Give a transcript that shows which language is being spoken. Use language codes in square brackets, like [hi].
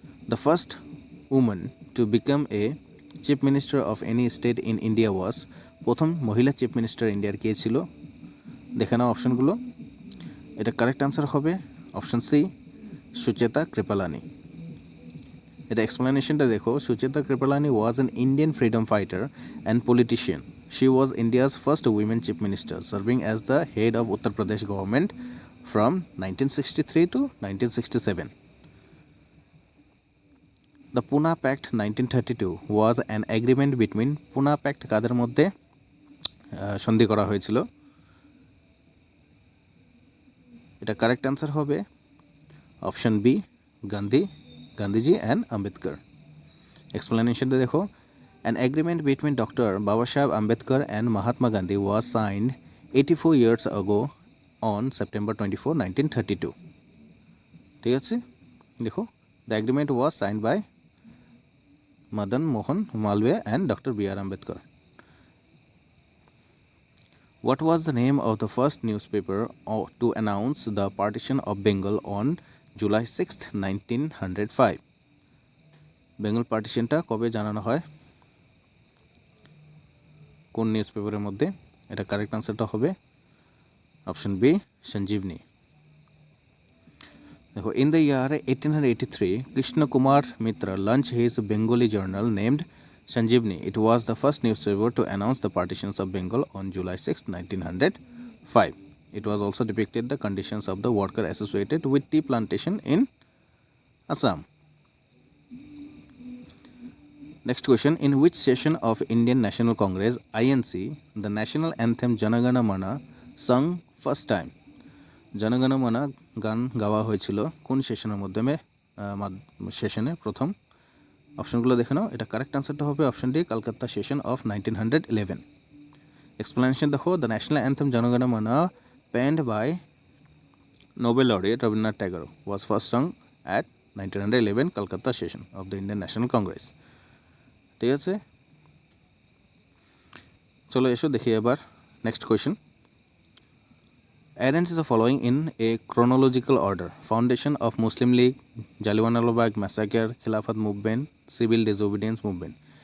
[en] the first women to become a chief minister of any state in India was, [bn] প্রথম মহিলা chief minister ইন্ডিয়ার কে ছিল? দেখে নাও অপশনগুলো। এটা কারেক্ট আনসার হবে অপশন সি, সুচেতা কৃপালানি। এটা এক্সপ্লেনেশনটা দেখো, [en] Sucheta Kripalani was an Indian freedom fighter and politician. She was India's first women chief minister, serving as the head of Uttar Pradesh government from 1963 to 1967. The Pune Pact 1932 was an agreement between Pune Pact [bn] কাদের মধ্যে সন্ধি করা হয়েছিল? এটা correct answer হবে option B, Gandhiji and Ambedkar. এক্সপ্লেনেশনটা দেখো, [en] an agreement between Dr. Babasaheb Ambedkar and Mahatma Gandhi was signed 84 years ago on September 24, 1932. [bn] ঠিক আছে, দেখো [en] the agreement was signed by Madan Mohan Malviya and Dr. B.R. Ambedkar. What was the name of the first newspaper to announce the partition of Bengal on July 6, 1905? [bn] Bengal পার্টিশনটা কবে জানানো হয়, কোন news পেপারের মধ্যে? এটা কারেক্ট আনসারটা হবে অপশন বি, সঞ্জীবনী। [en] দেখো in the year 1883 Krishna Kumar Mitra launch his Bengali journal named Sanjibani. It was the first newspaper to announce the partitions of Bengal on July 6, 1905. It was also depicted the conditions of the worker associated with tea plantation in Assam. Next question, in which session of Indian National Congress INC the national anthem Jana Gana Mana sung first time? [bn] Jana Gana Mana গান গাওয়া হয়েছিল কোন সেশনের মাধ্যমে? সেশনে প্রথম। অপশনগুলো দেখে নাও। এটা কারেক্ট আনসারটা হবে option D, Kolkata session of 1911। Explanation দেখো, [en] The national anthem Jana Gana Mana penned by Nobel laureate Rabindranath Tagore was first sung at 1911 Kolkata session of the Indian National Congress. [bn] ঠিক আছে, চলো এসো দেখি এবার next question. [en] Arrange the following in a chronological order, foundation of Muslim League, Jallianwalabagh massacre, Khilafat movement, civil disobedience movement.